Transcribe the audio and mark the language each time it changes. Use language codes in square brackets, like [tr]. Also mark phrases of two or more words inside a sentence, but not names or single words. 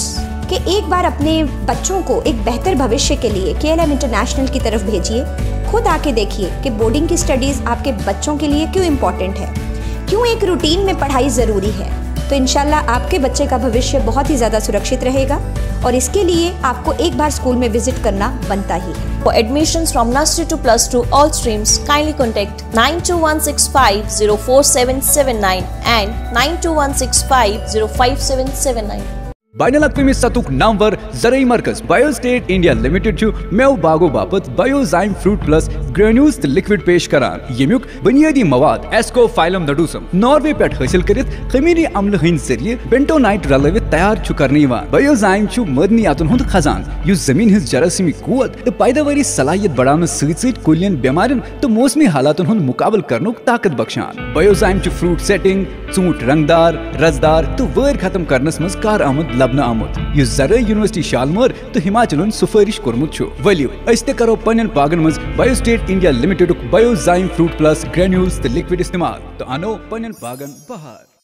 [hi] कि एक बार अपने बच्चों को एक बेहतर भविष्य के लिए KLM इंटरनेशनल की तरफ भेजिए। खुद आके देखिए कि बोर्डिंग की स्टडीज़ आपके बच्चों के लिए क्यों इम्पॉर्टेंट है, क्यों एक रूटीन में पढ़ाई ज़रूरी है। तो इंशाल्लाह आपके बच्चे का भविष्य बहुत ही ज़्यादा सुरक्षित रहेगा और इसके लिए आपको एक बार स्कूल में विजिट करना बनता ही है। [en] For admissions from nursery to +2 all streams, kindly contact 9216504779 and 9216505779. [ks] बाइनल अक़वामी सतुक नामवर ज़रई मरकज़ बायो स्टेट इंडिया लिमिटेड छु मेव बागो बापत बायोजाइम फ्रूट प्लस ग्रेन्यूल्स लिक्विड पेश करान। यमुक बुनियादी मवाद एस्कोफाइलम नडूसम नॉर्वे पे हासिल करित खमीरी अम्ल हिंद जरिए बेंटोनाइट रलवित तैयार छु करने बायोजाइम छु मदनियातुन हुंद खजान युस जमीन हिंद जरासीमी कुवत तो पैदावारी सलाहियत बढ़ाने सहित कुलियन बेमारियन तो मौसमी हालातुन हुंद मुकाबल करनुक ताकत बख्शान। बायोजाइम छु [en] fruit setting [ks] ऊंट रंगदार रजदार तो वैर खत्म करनस मज कार आमद लबन आमुत युस ज़रई यूनिवर्सिटी शालमर तो हिमाचलन सुफारिश कोरमुत छु। वलियो अस्ते करो पन्न बागन मज बायो स्टेट इंडिया लिमिटेड बायोजाइम फ्रूट प्लस ग्रेन्यूल्स लिक्विड इस्तेमाल तो अनो पन्न बागन बहार।